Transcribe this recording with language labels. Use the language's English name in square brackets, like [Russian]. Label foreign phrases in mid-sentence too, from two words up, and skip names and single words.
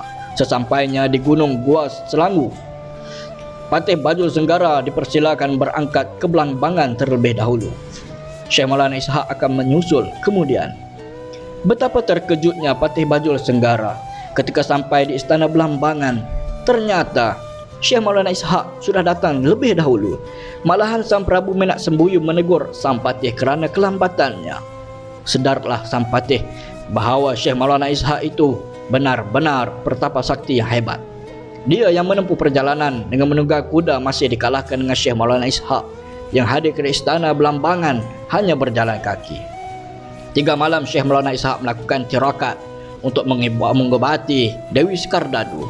[Indonesian] Sesampainya di Gunung Gua Selanggu, Patih Bajul Senggara dipersilakan berangkat ke Belambangan terlebih dahulu. Syekh Maulana Ishaq akan menyusul kemudian. Betapa terkejutnya Patih Bajul Senggara ketika sampai di istana Belambangan. Ternyata Syekh Maulana Ishaq sudah datang lebih dahulu. Malahan sang Prabu Menak Sembuyu menegur sang patih kerana kelambatannya. Sedarlah sang patih bahawa Syekh Maulana Ishaq itu benar-benar pertapa sakti yang hebat. Dia yang menempuh perjalanan dengan menunggang kuda masih dikalahkan dengan Syekh Maulana Ishaq yang hadir ke istana Belambangan hanya berjalan kaki. 3 malam Syekh Maulana Ishaq melakukan tirakat untuk mengobati Dewi Skardadu.